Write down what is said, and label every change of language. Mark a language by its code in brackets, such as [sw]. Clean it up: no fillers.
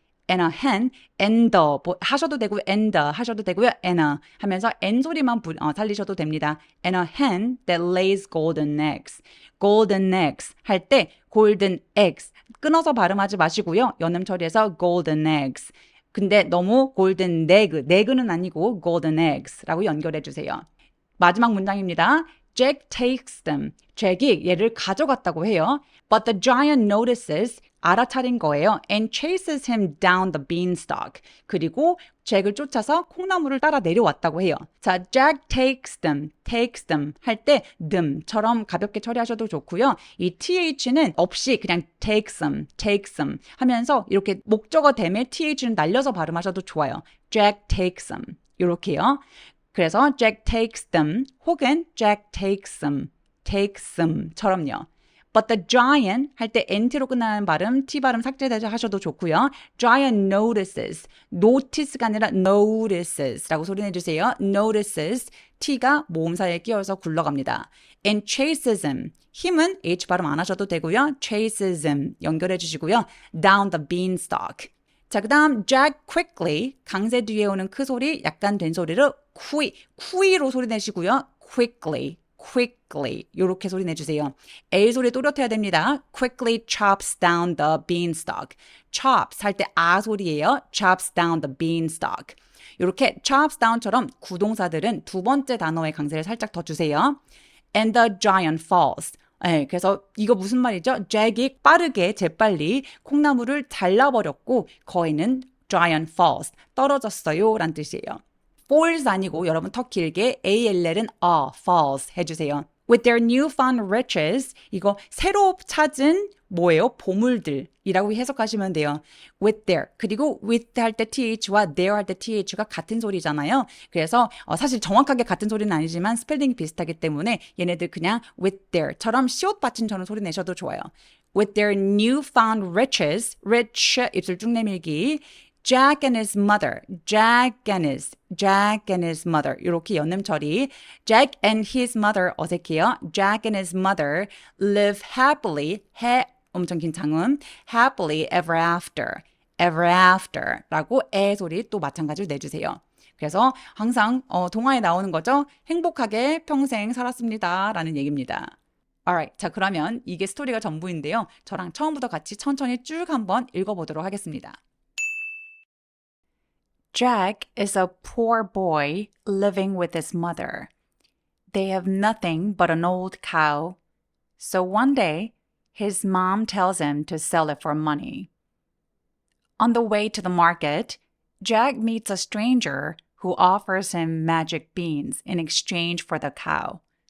[en] And a hen, [ko] and 하셔도 되고 and 하셔도 되고요. and 하면서 n 소리만 살리셔도 됩니다. [en] And a hen that lays golden eggs. [ko] golden eggs 할 때 golden eggs 끊어서 발음하지 마시고요. 연음 처리해서 golden eggs. 근데 너무 골든 네그는 아니고 golden eggs라고 연결해 주세요. 마지막 문장입니다. [en] Jack takes them. [ko] 잭이 얘를 가져갔다고 해요. [en] But the giant notices, [ko] 알아차린 거예요. [en] And chases him down the beanstalk. [ko] 그리고 잭을 쫓아서 콩나물을 따라 내려왔다고 해요. 자, [en] Jack takes them [ko] 할 때 them처럼 가볍게 처리하셔도 좋고요. 이 th는 없이 그냥 takes them 하면서 이렇게 목적어 댐에 th는 날려서 발음하셔도 좋아요. [en] Jack takes them [ko] 이렇게요. 그래서 Jack takes them 혹은 Jack takes them처럼요. But the giant 할 때 NT로 끝나는 발음, T 발음 삭제하셔도 좋고요. Giant notices가 아니라 notices라고 소리 내주세요. notices, T가 모음사에 끼어서 굴러갑니다. [en] And chases him, [ko] 힘은 H 발음 안 하셔도 되고요. [en] chases him [ko] 연결해 주시고요. [en] Down the beanstalk. [ko] 자, 그 다음 [en] Jack quickly, [ko] 강세 뒤에 오는 크 소리, 약간 된 소리를 qui로 소리 내시고요. quickly 이렇게 소리 내주세요. A 소리 또렷해야 됩니다. [en] quickly chops down the beanstalk. [ko] chops 할 때 아 소리예요. [en] chops down the beanstalk. [ko] 이렇게 [en] chops down [ko] 처럼 구동사들은 두 번째 단어의 강세를 살짝 더 주세요. [en] And the giant falls. [ko] 네, 그래서 이거 무슨 말이죠? 잭이 빠르게 재빨리 콩나물을 잘라버렸고 거인은 giant falls, 떨어졌어요 라는 뜻이에요. falls 아니고 여러분 더 길게 ALL은 falls 해주세요. [en] With their newfound riches, [ko] 이거 새로 찾은 뭐예요? 보물들이라고 해석하시면 돼요. With their, 그리고 with 할 때 TH와 there 할 때 TH가 같은 소리잖아요. 그래서 사실 정확하게 같은 소리는 아니지만 스펠링이 비슷하기 때문에 얘네들 그냥 with their처럼 시옷 받침처럼 소리 내셔도 좋아요. [en] With their newfound riches, rich, [ko] 입술 쭉 내밀기. [en] Jack and his mother, Jack and his mother [ko] 이렇게 연음 처리. [en] Jack and his mother [ko] 어색해요. [en] Jack and his mother live happily, [ko] 엄청 긴 장음, [en] happily ever after라고 [ko] 애 소리 또 마찬가지로 내주세요. 그래서 항상 동화에 나오는 거죠. 행복하게 평생 살았습니다 라는 얘기입니다. Alright, 자 그러면 이게 스토리가 전부인데요. 저랑 처음부터 같이 천천히 쭉 한번 읽어보도록 하겠습니다. [en] Jack is a poor boy living with his mother. They have nothing but an old cow. So one day, his mom tells him to sell it for money. On the way to the market, Jack meets a stranger who offers him magic beans in exchange for the cow.